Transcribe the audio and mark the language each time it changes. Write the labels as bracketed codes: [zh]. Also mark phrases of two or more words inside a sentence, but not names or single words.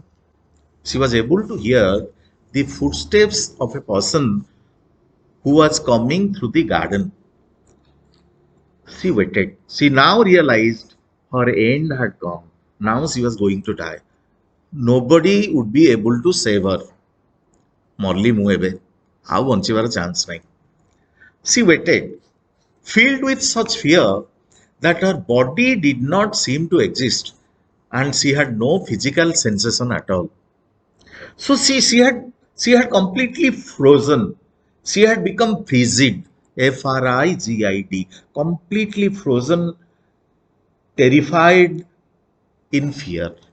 [en] She was able to hear the footsteps of a person who was coming through the garden. She waited. She now realized her end had come. Now she was going to die. Nobody would be able to save her. [or] ମରିଲି ମୁଁ ଏବେ ଆଉ ବଞ୍ଚିବାର ଚାନ୍ସ ନାହିଁ। [en] She waited, filled with such fear that her body did not seem to exist and she had no physical sensation at all. So she had completely frozen. She had become frigid, frigid, completely frozen, terrified, in fear.